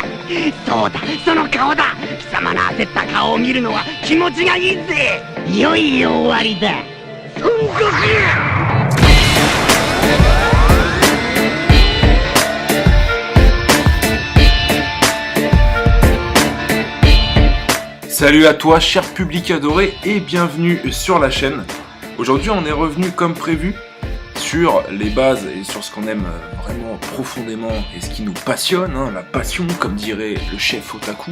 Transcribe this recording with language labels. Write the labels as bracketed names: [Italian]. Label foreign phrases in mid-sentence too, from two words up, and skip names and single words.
[Japanese] そうだ、その顔だ。貴様の焦った顔を見るのは気持ちがいいぜ。いよいよ終わりだ。孫悟空。 [French] Salut à toi, cher public adoré, et bienvenue sur la chaîne. Aujourd'hui, on est revenu comme prévu sur les bases et sur ce qu'on aime vraiment profondément et ce qui nous passionne, hein, la passion, comme dirait le chef Otaku.